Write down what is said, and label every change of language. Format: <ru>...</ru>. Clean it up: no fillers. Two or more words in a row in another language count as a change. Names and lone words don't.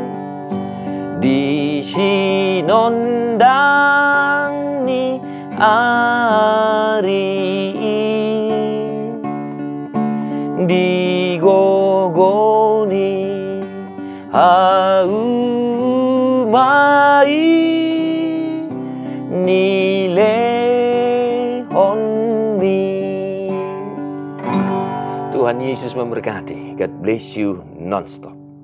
<bbc>di sinondang ni ari di gogoni haumai nilehon mi.</bbc> <id>Tuhan Yesus memberkati.</id> <en>God bless you non-stop.</en>